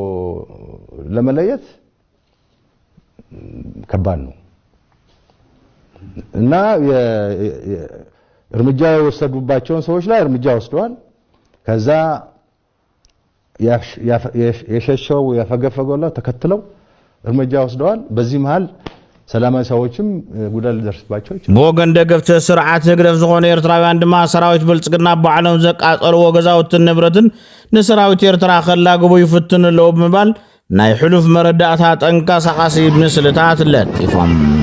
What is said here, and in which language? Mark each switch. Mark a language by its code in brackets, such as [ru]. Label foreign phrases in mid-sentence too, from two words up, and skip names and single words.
[am] ለመለየት ከባድ ነው። እና እርምጃ የወሰዱባቸውን ሰዎች ላይ እርምጃ ወስደዋል። ከዛ የሸሸው ያፈገፈገው ተከትለው እርምጃ ወስደዋል። በዚህ መሃል ሰላማዊ ሰዎችም ጉዳት ሊደርስባቸው ይችላል። [ti] በወገን ደገፍቲ ስርዓት ህግደፍ ዝኾነ ኤርትራውያን ድማ ሰራዊት ብልጽግና ባዕሎም ዘቃጸልዎ ገዛውትን ንብረትን ንሰራዊት ኤርትራ ከላግቡ ይፍትን ኣለዎ ብምባል ናይ ሕሉፍ መረዳእታ ጠንቀሳቃሲ ምስልታት ለጢፎም